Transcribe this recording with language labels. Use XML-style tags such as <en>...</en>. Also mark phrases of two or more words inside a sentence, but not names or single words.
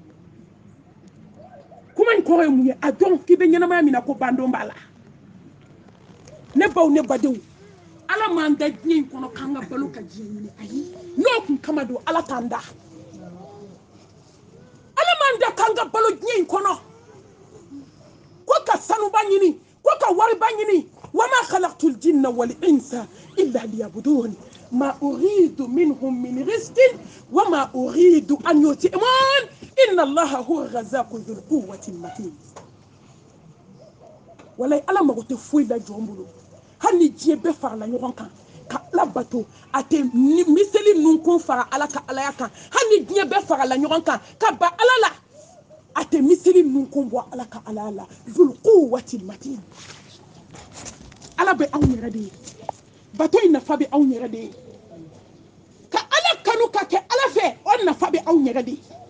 <bm>kuma in kɔrɔ ye mun ye a dɔn k'i bɛ ɲɛnamaya min na ko bandon b'a la ne baw ne badenw ala m'an da diɲɛ in kɔnɔ k'an ka balo ka diɲɛ ɲini ayi n'o kun kama don ala t'an da ala m'an da k'an ka balo diɲɛ in kɔnɔ ko ka sanuba ɲini ko ka wariba ɲini</bm> <ar>وما خلقت الجن والإنس إلا ليعبدون ما أريد منهم من رزق وما أريد أن يطعمون إن الله هو الرزاق ذو القوة المتين</ar> <bm>walay ala mago tɛ foyi la jɔn bolo hali ni diɲɛ bɛɛ farala ɲɔgɔn kan ka ala bato a tɛ miseli nunkun fara ala ka alaya kan hali ni diɲɛ bɛɛ farala ɲɔgɔn kan ka ba ala la a tɛ miseli nunkun bɔ ala ka alaya la</bm> <ar>ذو القوة المتين</ar> <bm>ala bɛ anw yɛrɛ de ye bato in nafa bɛ anw yɛrɛ de ye ka ala kanu ka kɛ ala fɛ o nafa bɛ anw yɛrɛ de ye</bm>